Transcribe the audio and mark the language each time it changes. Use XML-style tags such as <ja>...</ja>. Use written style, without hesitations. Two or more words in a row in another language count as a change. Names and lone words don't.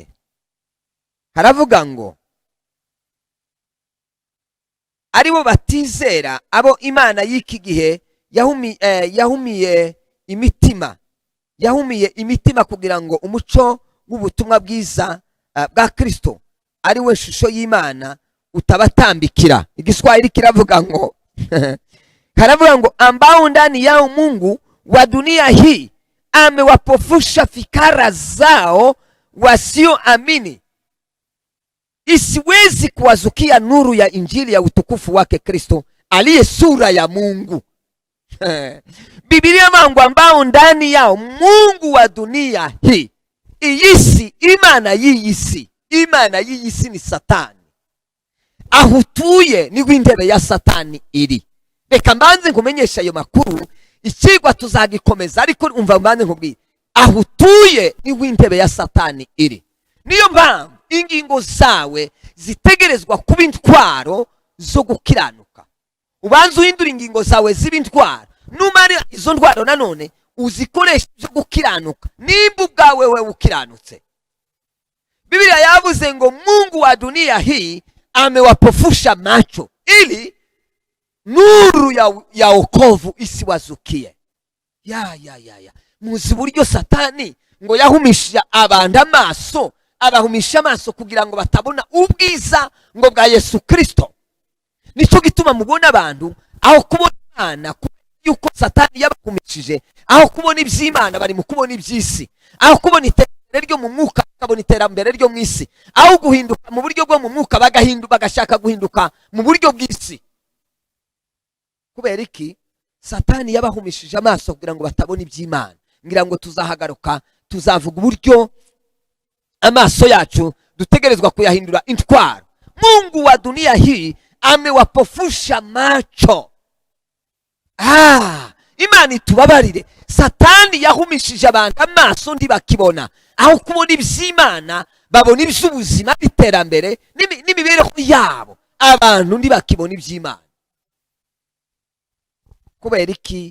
<rw>Haravuga ngo aribo batizera, abo Imana y'iki gihe yahumiye imitima kugira ngo umuco w'ubutumwa bwiza bwa Kristo ari we shusho y'Imana utabatambikira. Igiswahili kiravuga ngo haravuga ngo</rw> <sw>ambao ndani yao Mungu wa dunia hii amewapofusha fikara zao wasioamini, isiwezi kuwazukia nuru ya injili ya utukufu wake Kristo aliye sura ya Mungu. Biblia mangu ambao ndani yao Mungu wa dunia hii.</sw> <rw>Iyisi, Imana y'iyisi. Imana y'iyisi ni Satani. Aho utuye niho intebe ya Satani iri. Reka mbanze nkumenyesha ayo makuru, ikigwa tuzagikomeza, ariko umva mbanze nkubwire, aho utuye niho intebe ya Satani iri. Niyo mpamvu ingingo zawe zitegerezwa kuba intwaro zo gukiranuka. Ubanza uhindura ingingo zawe ziba intwaro, numara izo ntwaro nanone uzikoresha zo gukiranuka, nimba ubwawe we ukiranutse. Biblia yavuze ngo</rw> <sw>Mungu wa dunia hii amewapofusha macho ili nuru ya wokovu isi wazukiye.</sw> <rw>Muzi buryo Satani ngo yahumishije abantu amaso, abahumisha amaso kugira ngo batabona ubwiza ngo bwa Yesu Kristo. Nicyo gituma mubona abantu aho kubona Imana, yuko Satani yabahumishije, aho kubona iby'Imana bari mu kubona iby'isi, aho kubona iterambere ryo mu mwuka bakabona iterambere ryo mu isi, aho guhinduka mu buryo bwo mu mwuka bagashaka guhinduka mu buryo bw'isi. Kubera iki? Satani yabahumishije amaso kugira ngo batabona iby'Imana. Ngira ngo tuzahagaruka tuzavuga uburyo amaso yacu dutegerezwa kuyahindura intwaro.</rw> <sw>Mungu wa dunia hii amewapofusha macho.</sw> <rw>Imana itubabarire. Satani yahumishije abantu amaso ntibakibona, aho kubona iby'Imana babona iby'ubuzima n'iterambere n'imibereho yabo. Abantu ntibakibona iby'Imana. Kubera iki?</rw>